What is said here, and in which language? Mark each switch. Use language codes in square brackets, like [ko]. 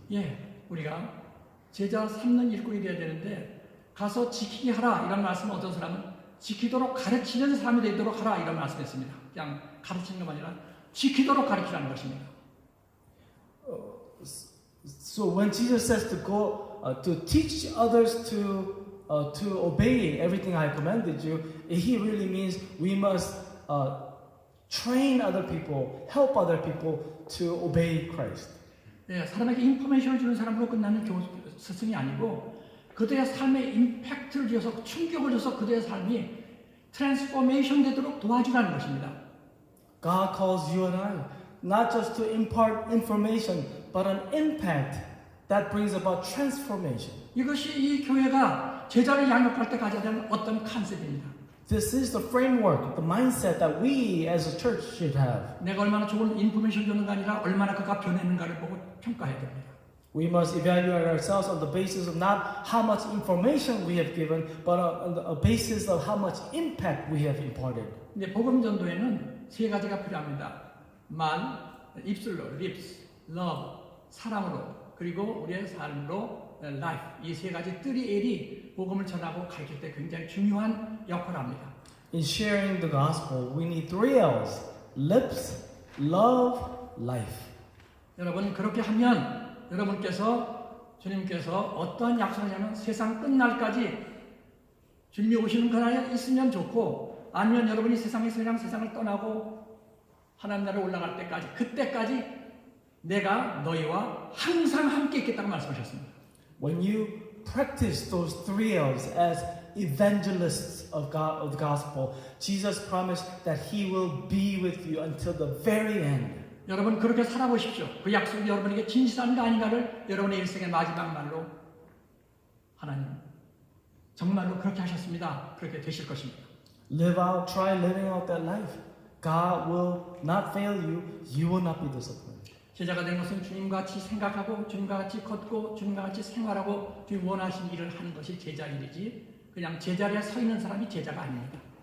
[ko] 예, 우리가 제자 삼는 일꾼이 되어야 되는데 가서 지키게 하라 이런 말씀을 어떤 사람은 지키도록 가르치는 사람이 되도록 하라 이런 말씀했습니다. 그냥 가르치는 것만 아니라 지키도록 가르치라는 것입니다. [en] So when Jesus says to go to teach others to obey everything I commanded you, He really means we must train other people, help other people to obey Christ. [ko] 예, 사람에게 인포메이션을 주는 사람으로 끝나는 스승이 아니고 그들의 삶에 임팩트를 줘서 충격을 줘서 그들의 삶이 트랜스포메이션 되도록 도와주라는 것입니다. [en] God calls you and I not just to impart information, but an impact that brings about transformation. [ko] 이것이 이 교회가 제자를 양육할 때 가져야 되는 어떤 컨셉입니다. [en] This is the framework, the mindset that we as a church should have. [ko] 내가 얼마나 좋은 인포메이션 주는가 아니라 얼마나 그가 변했는가를 보고 평가해야 됩니다. [en] We must evaluate ourselves on the basis of not how much information we have given, but on the basis of how much impact we have imparted. [ko] 근데 복음 전도에는 세 가지가 필요합니다. 말, 입술로, [en] lips, love, [ko] 사랑으로, 그리고 우리의 삶으로, [en] life. [ko] 이 세 가지 3L이 복음을 전하고 가르칠 때 굉장히 중요한 역할을 합니다. [en] In sharing the gospel, we need 3 L's: lips, love, life. [ko] 여러분 그렇게 하면 주님께서 어떠한 약속을 하냐면 세상 끝날까지 주님이 오시는 그날에 있으면 좋고 아니면 여러분이 세상에서 그냥 세상을 떠나고 하나님 나라에 올라갈 때까지 그때까지 내가 너희와 항상 함께 있겠다고 말씀하셨습니다. [en] When you practice those 3 L's as evangelists of God, of the gospel, Jesus promised that He will be with you until the very end. [ko] 여러분 그렇게 살아보십시오. 그 약속이 여러분에게 진실한가 아닌가를 여러분의 일생의 마지막 말로 하나님 정말로 그렇게 하셨습니다. 그렇게 되실 것입니다. [en] Try living out that life. God will not fail you. You will not be disappointed. [ko] 제자가 된 것은 주님과 같이 생각하고 주님과 같이 걷고 주님과 같이 생활하고 주님 원하신 일을 하는 것이 제자 일이지 그냥 제자리에 서 있는 사람이 제자가 아닙니다.